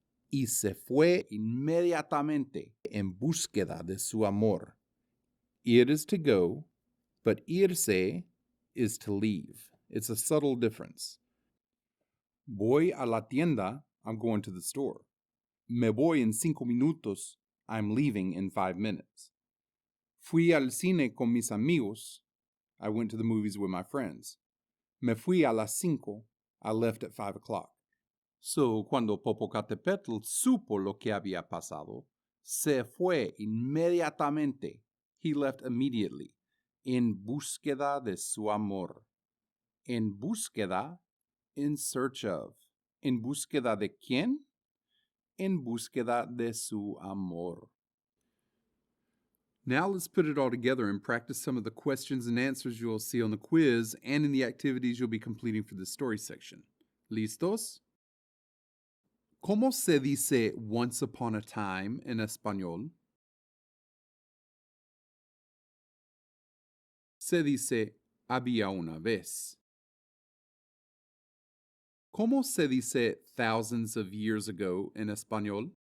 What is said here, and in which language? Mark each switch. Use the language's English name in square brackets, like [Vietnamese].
[Spanish] Y se fue inmediatamente en búsqueda de su amor. [English] Ir is to go, but irse is to leave. It's a subtle difference. [Spanish] Voy a la tienda, [English] I'm going to the store. [Spanish] Me voy en 5 minutos, [English] I'm leaving in 5 minutes. [Spanish] Fui al cine con mis amigos, [English] I went to the movies with my friends. [Spanish] Me fui a las 5, [English] I left at 5 o'clock. [Spanish] So, cuando Popocatépetl supo lo que había pasado, se fue inmediatamente. [English] He left immediately. [Spanish] En búsqueda de su amor. En búsqueda, [English] in search of. [Spanish] ¿En búsqueda de quién? En búsqueda de su amor. [English] Now let's put it all together and practice some of the questions and answers you'll see on the quiz and in the activities you'll be completing for the story section. [Spanish] ¿Listos? ¿Cómo se dice [English] once upon a time [Spanish] en español? Se dice había una vez. ¿Cómo se dice [English] thousands of years ago [Spanish] en español?